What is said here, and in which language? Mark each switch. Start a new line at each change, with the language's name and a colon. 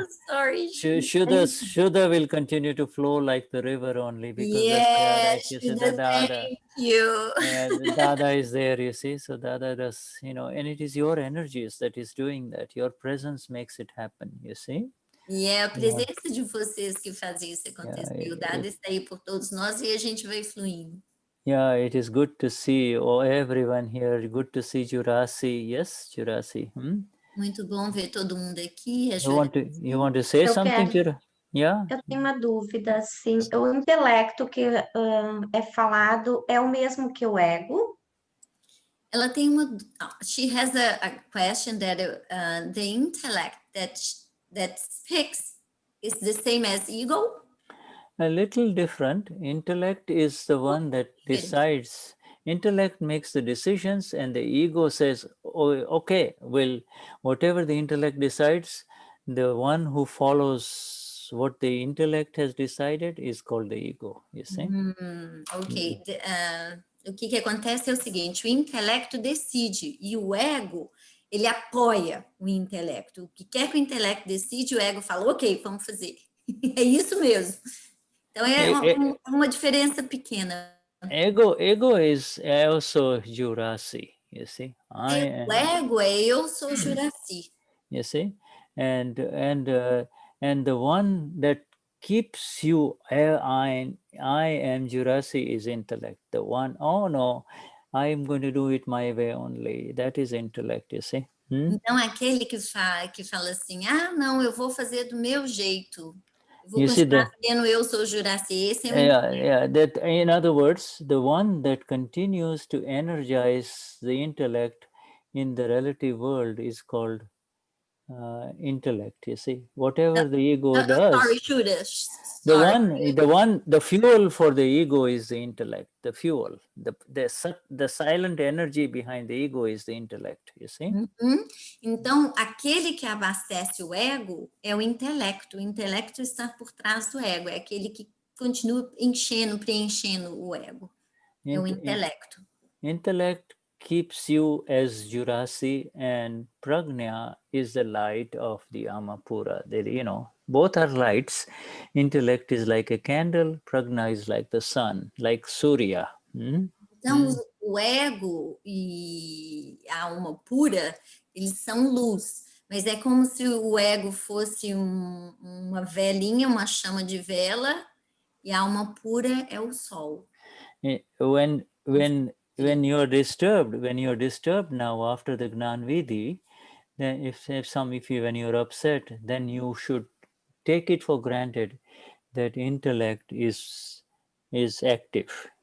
English: Sorry. Shuddha will continue to flow like the river only because yes, Dada. Thank you. Dada is there, you see. So Dada does, and it is your energies that is doing that. Your presence makes it happen, you see.
Portuguese: A presença de vocês que faz isso acontecer. O Dada está aí por todos nós e a gente vai fluindo.
English: Yeah, it is good to see everyone here. Good to see Jurasi. Yes, Jurasi.
Portuguese: Muito bom ver todo mundo aqui.
English: You want to say something, Jura? Yeah.
Portuguese: Eu tenho uma dúvida, assim. O intelecto que é falado é o mesmo que o ego? Ela tem
English: she has a question that the intellect that speaks is the same as ego? A little different. Intellect is the one that decides. Intellect makes the decisions and the ego says, oh, okay, well, whatever the intellect decides, the one who follows what the intellect has decided is called the ego, you see? Ok.
Portuguese: O que acontece é o seguinte, o intelecto decide e o ego, ele apoia o intelecto. O que quer que o intelecto decide, o ego fala, ok, vamos fazer. É isso mesmo. Então, é uma diferença pequena.
English: Ego is also Jurasi, you see.
Portuguese: O ego é eu sou Jurasi.
English: You see? And the one that keeps you, I am Jurasi is intellect. The one, oh no, I am going to do it my way only. That is intellect, you see.
Portuguese: Então, aquele que fala assim, não, eu vou fazer do meu jeito.
English: You see that?
Portuguese: Eu sou Juraci. Esse é
English: yeah. That, in other words, the one that continues to energize the intellect in the relative world is called intellect. You see, whatever the ego does. Sorry, Shuddha. The fuel for the ego is the intellect. The fuel, the silent energy behind the ego is the intellect. You see.
Portuguese: Então, aquele que abastece o ego é o intelecto. O intelecto está por trás do ego. É aquele que continua preenchendo o ego. É o intelecto.
English: Intellect keeps you as Jurasi, and Prajna is the light of the Amapura. Both are lights. Intellect is like a candle, Prajna is like the sun, like Surya.
Portuguese: Então, o ego e a alma pura, eles são luz. Mas é como se o ego fosse uma velinha, uma chama de vela, e a alma pura é o sol.
English: When you're disturbed now after the Gnan Vidhi, then when you're upset, then you should take it for granted that intellect is active.